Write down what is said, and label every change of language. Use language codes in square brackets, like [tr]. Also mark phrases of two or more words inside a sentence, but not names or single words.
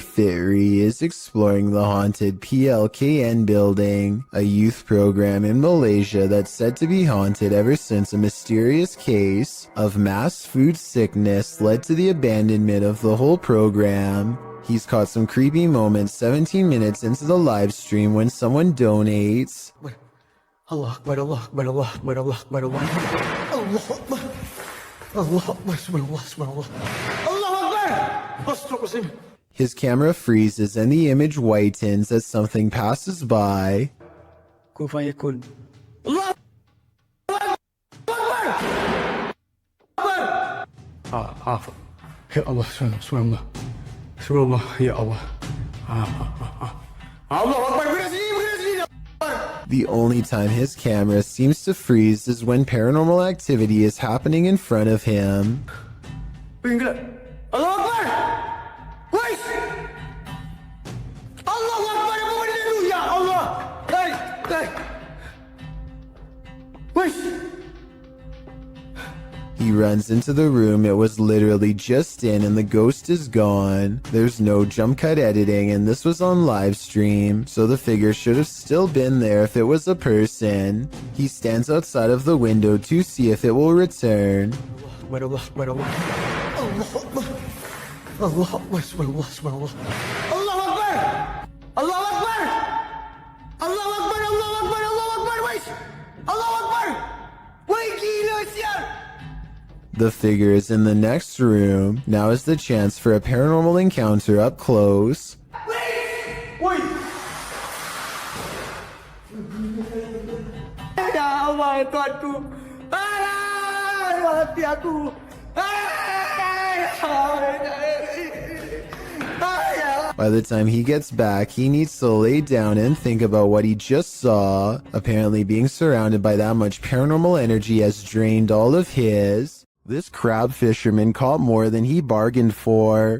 [en] Fairy is exploring the haunted PLKN building, a youth program in Malaysia that's said to be haunted ever since a mysterious case of mass food sickness led to the abandonment of the whole program. He's caught some creepy moments 17 minutes into the live stream when someone donates. [ar] الله أكبر، الله أكبر، الله أكبر، الله أكبر، الله أكبر، الله أكبر، الله أكبر، سبحان الله، سبحان الله، الله أكبر, أستغفر الله. [en] His camera freezes and the image whitens as something passes by. [ar] كن فيكون. الله أكبر، أكبر. يا الله، سبحان الله، سبحان الله، يا الله. الله أكبر, berasini. [en] The only time his camera seems to freeze is when paranormal activity is happening in front of him. [ar] الله أكبر! Wait! الله أكبر! Hallelujah! Allah! [en] Hey! Wait! He runs into the room it was literally just in and the ghost is gone. There's no jump cut editing and this was on live stream, so the figure should have still been there if it was a person. He stands outside of the window to see if it will return. [ar] الله أكبر! الله أكبر! الله أكبر! سبحان الله، سبحان الله. الله أكبر! الله أكبر! الله أكبر! الله أكبر! الله أكبر! Wait! الله أكبر! [ms] Wait, gila siya! [en] The figure is in the next room. Now is the chance for a paranormal encounter up close. Wait! [ar] يا الله, [ms] Tuhanku! Hati aku! [en] By the time he gets back, he needs to lay down and think about what he just saw. Apparently being surrounded by that much paranormal energy has drained all of his. This crab fisherman caught more than he bargained for.